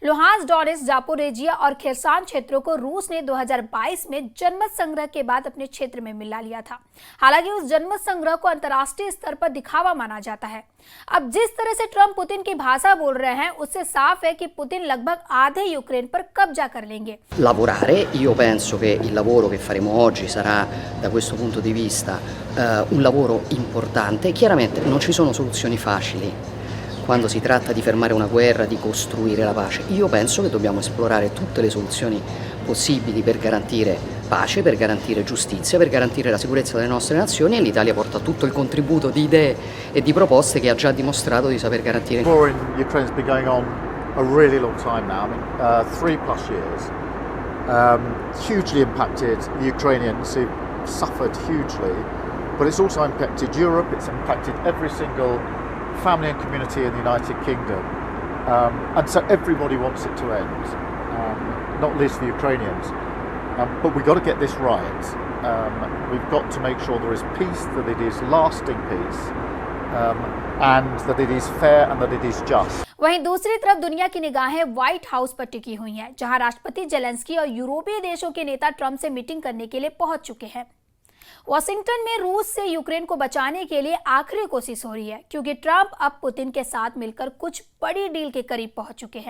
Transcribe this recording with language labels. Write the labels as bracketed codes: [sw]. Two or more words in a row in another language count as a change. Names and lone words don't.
[hi] लुहांस्क, डोनेट्स्क, जापोरेजिया और खेरसान क्षेत्रों को रूस ने 2022 में जनमत संग्रह के बाद अपने क्षेत्र में मिला लिया था। हालांकि उस जनमत संग्रह को अंतर्राष्ट्रीय स्तर पर दिखावा माना जाता है। अब जिस तरह से ट्रंप पुतिन की भाषा बोल रहे हैं, उससे साफ है कि पुतिन लगभग आधे यूक्रेन पर कब्जा कर लेंगे। [it] Lavorare, io penso che il lavoro che faremo oggi sarà da questo punto di vista un lavoro importante. Chiaramente non ci sono soluzioni facili quando si tratta di fermare una guerra, di costruire la pace. Io penso che dobbiamo esplorare tutte le soluzioni possibili per garantire pace, per garantire giustizia, per garantire la sicurezza delle nostre nazioni, e l'Italia porta tutto il contributo di idee e di proposte che ha già dimostrato di saper garantire. [en] The war in Ukraine has been going on a really long time now, 3+ years. Hugely impacted the Ukrainians, who suffered hugely, but it's also impacted Europe, it's impacted every single family and community in the United Kingdom, and so everybody wants it to end, not least the Ukrainians. But we've got to get this right. We've got to make sure there is peace, that it is lasting peace, and that it is fair and that it is just. [hi] वहीं दूसरी तरफ दुनिया की निगाहें व्हाइट हाउस पर टिकी हुई हैं, जहां राष्ट्रपति जेलेंस्की और यूरोपीय देशों के नेता ट्रंप से मीटिंग करने के लिए पहुंच चुके हैं। वॉशिंगटन में रूस से यूक्रेन को बचाने के लिए आखिरी कोशिश हो रही है, क्योंकि ट्रंप अब पुतिन के साथ मिलकर कुछ बड़ी डील के करीब पहुंच चुके हैं।